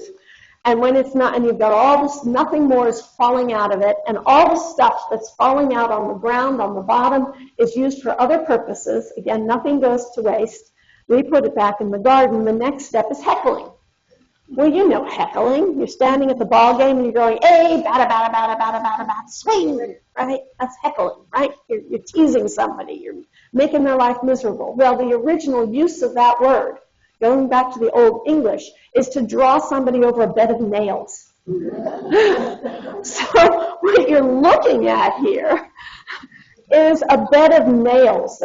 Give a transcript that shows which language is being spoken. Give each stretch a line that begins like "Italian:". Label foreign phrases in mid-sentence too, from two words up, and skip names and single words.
English: And when it's not, and you've got all this, nothing more is falling out of it, and all the stuff that's falling out on the ground, on the bottom, is used for other purposes. Again, nothing goes to waste. We put it back in the garden. The next step is heckling. Well, you know heckling. You're standing at the ball game and you're going, hey, bada, bada, bada, bada, bada, bada, swing, right? That's heckling, right? You're teasing somebody. You're making their life miserable. Well, the original use of that word, going back to the Old English, is to draw somebody over a bed of nails. So what you're looking at here is a bed of nails.